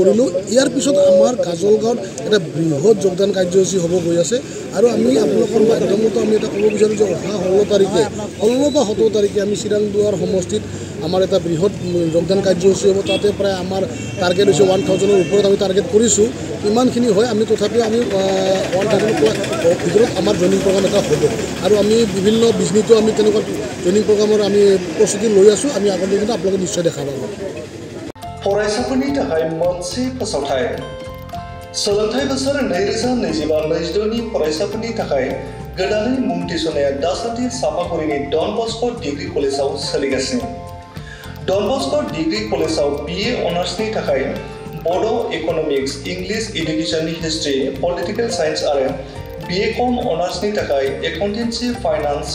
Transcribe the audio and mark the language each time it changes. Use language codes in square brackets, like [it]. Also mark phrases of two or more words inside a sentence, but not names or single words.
[as] কৰিলোঁ ইয়াৰ পিছত আমাৰ কাজলগাঁৱত এটা বৃহৎ যোগদান কাৰ্যসূচী হ'ব গৈ আছে আৰু আমি আপোনালোকৰ মাধ্যমতো আমি এটা ক'ব বিচাৰোঁ যে অহা 16 তাৰিখে 16 বা 17 তাৰিখে আমি চিৰাংদুৱাৰ সমষ্টিত আমাৰ এটা বৃহৎ যোগদান কাৰ্যসূচী হ'ব তাতে প্ৰায় আমাৰ টাৰ্গেট হৈছে 1000ৰ ওপৰত আমি টাৰ্গেট কৰিছোঁ ইমানখিনি হয় আমি তথাপিও আমি 1000ৰ ভিতৰত আমাৰ [en] joining program [as] এটা হ'ব আৰু আমি বিভিন্ন বিজনেছতো আমি তেনেকুৱা জইনিং প্ৰগ্ৰামৰ আমি প্ৰস্তুতি লৈ আছোঁ আমি আগন্তুক দিনত আপোনালোকে নিশ্চয় দেখা পাব [brx] फरायसाफोरनि थाखाय मोनसे फोसावथाय सोलोंथाइ बोसोर 2025-26 नि फरायसाफोरनि थाखाय गोदानै मुं थिसननाया दासान्दि सापागुरिनि डन बस्क' डिग्री कलेजाव सोलिगासिनो डन बस्क' डिग्री कलेजाव BA अनार्सनि थाखाय बड' इक'नमिक्स इंलिश एडुकेशननि हिस्ट्री [en] political science [brx] आरो BCom अनार्सनि थाखाय एकाउन्टेन्सि फाइनान्स